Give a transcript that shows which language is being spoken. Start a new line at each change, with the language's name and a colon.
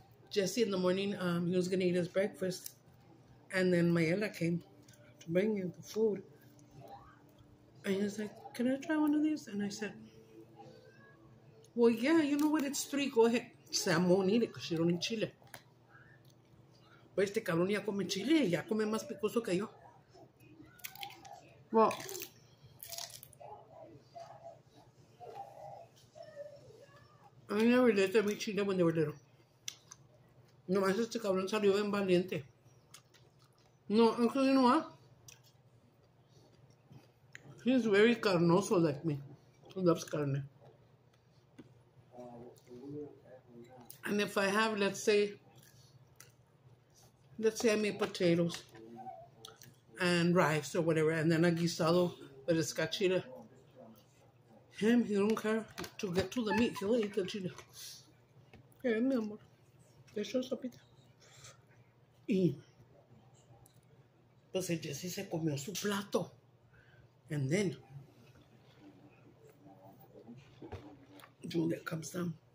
English: Jesse in the morning, he was gonna eat his breakfast, and then Mayela came to bring him the food. And he was like, "Can I try one of these?" And I said, "Well, yeah, you know what? It's 3. Go ahead." Sam won't eat it because she don't eat chile.
Spanish: But este cabrón ya come chile, ya come más picoso que yo.
English: Well, I never let them eat chile when they were little.
Spanish: Nomás este cabrón salió bien valiente.
English: No, actually, you know what? He's very carnoso like me. He loves carne. And if I have, let's say I made potatoes and rice or whatever, and then a guisado, but it's got chile. Him, he don't care to get to the meat. He'll eat the chile. Okay,
Spanish: mi amor. Te echo sopita. Y pues el Jesse se comió su plato.
English: And then Julia comes down.